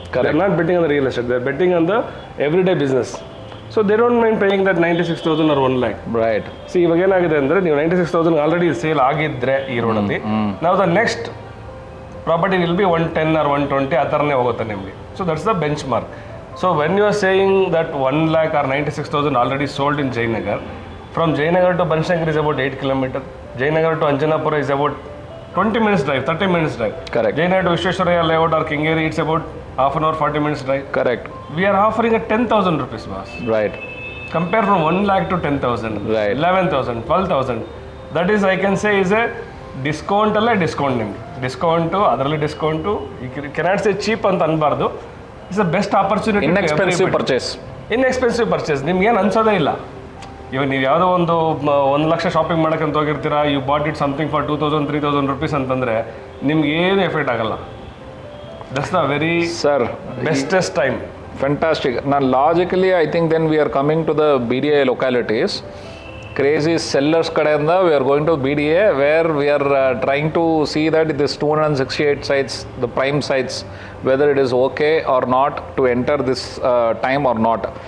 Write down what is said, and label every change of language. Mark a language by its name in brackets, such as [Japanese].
[English] They are not betting on the real estate, they are betting on the every day business. So they don't mind paying that 96,000 or 1 lakh. Right. [Kannada] C ಇವಾಗ ಏನಾಗಿದೆ ಅಂದರೆ, ನೀವು 96,000 already sale ಆಗಿದ್ದರೆ ಈ ರೋಡಲ್ಲಿ, ನಾವು [English] the next property will be 110 or 120 [Kannada] ಆ ಥರನೇ ಹೋಗುತ್ತೆ ನಿಮಗೆ. [English] So that's the benchmark. So when you are saying that 1 lakh or 96,000 already sold in Jayanagar, from Jayanagar to Banashankar is about 8 kilometers. Jayanagar to Anjanapura is about 20 minutes drive, 30 minutes drive. Correct. Jainad to Vishwesvaraya layout or Kingeri, it's about half an hour, 40 minutes drive. Correct. We are offering at 10,000 rupees, boss. Right. Compare from 1 lakh to 10,000, Right. 11,000, 12,000. That is, I can say, is a discount [Kannada] ಅಲ್ಲೇ discount ನಿಮಗೆ. Discount ಅದರಲ್ಲಿ discount [English] you cannot say cheap [Kannada] ಅಂತ ಅನ್ಬಾರ್ದು. [English] It's a best opportunity. Inexpensive purchase. Inexpensive purchase [Kannada] ನಿಮ್ಗೆ ಏನು ಅನ್ಸೋದೇ ಇಲ್ಲ. ಇವಾಗ ನೀವು ಯಾವುದೋ ಒಂದು 1 lakh shopping ಮಾಡೋಕ್ಕಂತ ಹೋಗಿರ್ತೀರಾ, [English] you bought it something for 2,000, 3,000 rupees [Kannada] ಅಂತಂದರೆ ನಿಮ್ಗೆ ಏನು ಎಫೆಕ್ಟ್ ಆಗಲ್ಲ. [English] That's the very bestest time. Fantastic. Now, logically, I think then we are coming to the BDA localities. Crazy sellers kadayanda, we are going to BDA, where we are trying to see that this 268 sites, the prime sites, whether it is okay or not to enter this time or not.